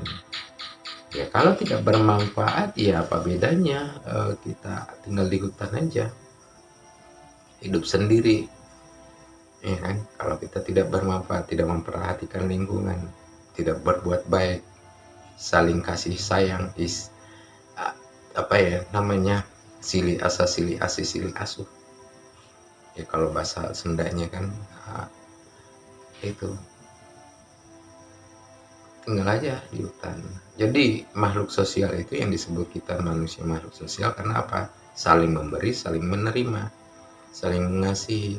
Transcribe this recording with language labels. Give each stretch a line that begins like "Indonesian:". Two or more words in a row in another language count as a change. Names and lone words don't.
Indonesian: Ya, kalau tidak bermanfaat, ya apa bedanya kita tinggal di hutan aja, hidup sendiri, ya kan? Kalau kita tidak bermanfaat, tidak memperhatikan lingkungan, tidak berbuat baik, saling kasih sayang, apa ya namanya,
Sundanese: sili asa sili asi sili asuh,
Indonesian: ya kalau bahasa Sundanya kan. Itu tinggal aja di hutan. Jadi makhluk sosial itu yang disebut kita manusia makhluk sosial karena apa? Saling memberi, saling menerima, saling mengasihi.